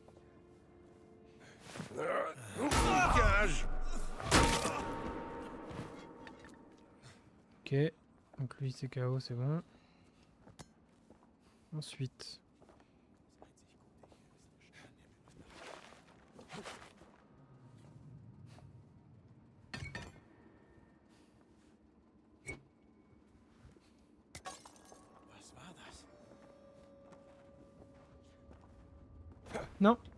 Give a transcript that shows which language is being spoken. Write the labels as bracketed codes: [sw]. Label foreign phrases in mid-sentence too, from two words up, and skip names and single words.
[fr] Cage. Ok, donc lui c'est KO, c'est bon. Ensuite. [de] Was war das? [fr] Non.